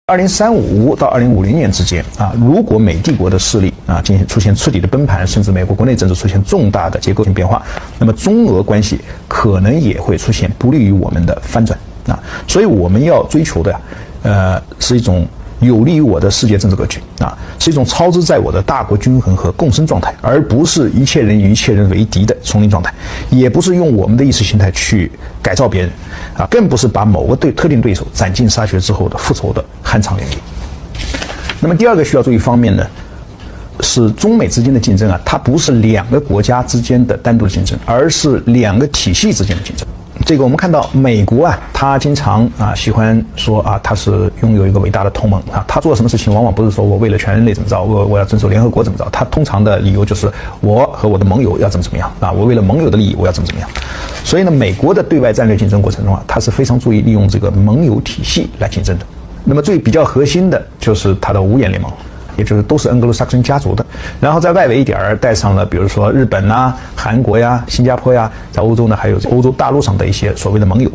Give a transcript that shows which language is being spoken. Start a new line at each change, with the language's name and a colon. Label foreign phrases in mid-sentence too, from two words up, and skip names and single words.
Chinese: 2035 到2050年之間啊，如果美帝国的势力啊出现彻底的崩盘，甚至美国国内政治出现重大的结构性变化，那么中俄關係可能也會出現不利於我們的翻轉啊。所以我們要追求的是一種有利於我的世界政治格局啊，是一種操之在我的大國均衡和共生狀態，而不是一切人與一切人為敵的叢林狀態，也不是用我們的意識形態去改造別人啊，更不是把某個特定對手斬盡殺絕之後的復仇的酣暢淋漓。那麼第二個需要注意方面呢，是中美之間的競爭啊，它不是兩個國家之間的單獨的競爭，而是兩個體系之間的競爭。這個我們看到美國啊，他經常喜歡說啊，他是擁有一個偉大的同盟啊，他做什麼事情往往不是說我為了全人類怎麼着，我要遵守聯合國怎麼着，他通常的理由就是我和我的盟友要怎麼樣啊，我為了盟友的利益我要怎麼樣。所以呢，美國的對外戰略競爭過程中啊，他是非常注意利用這個盟友體系來競爭的。那麼最比較核心的就是他的五眼聯盟，也就是都是恩格魯薩克遜家族的，然後在外圍一點帶上了比如說日本啊、韓國呀、新加坡呀，在歐洲呢還有歐洲大陸上的一些所謂的盟友。